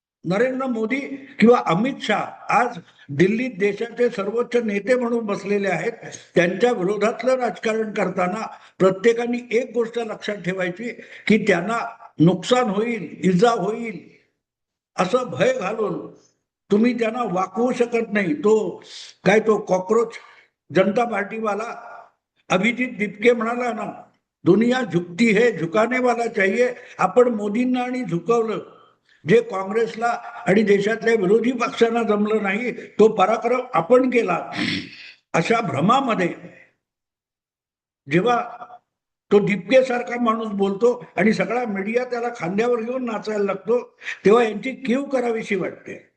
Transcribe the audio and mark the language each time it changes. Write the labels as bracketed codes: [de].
[mr] नरेंद्र मोदी किंवा अमित शहा आज दिल्लीत देशाचे सर्वोच्च नेते म्हणून बसलेले आहेत. त्यांच्या विरोधातलं राजकारण करताना प्रत्येकाने एक गोष्ट लक्षात ठेवायची की त्यांना नुकसान होईल, इजा होईल असं भय घालून तुम्ही त्यांना वाकवू शकत नाही. तो कॉकरोच जनता पार्टीवाला अभिजित दीपके म्हणाला ना, [hi] दुनिया झुकती है, झुकाने वाला चाहिए. [mr] आपण मोदींना आणि झुकवलं जे काँग्रेसला आणि देशातल्या विरोधी पक्षांना जमलं नाही, तो पराक्रम आपण केला. अशा भ्रमामध्ये जेव्हा तो दिपके सारखा माणूस बोलतो आणि सगळा मीडिया त्याला खांद्यावर घेऊन नाचायला लागतो, तेव्हा यांची कीव करावीशी वाटते.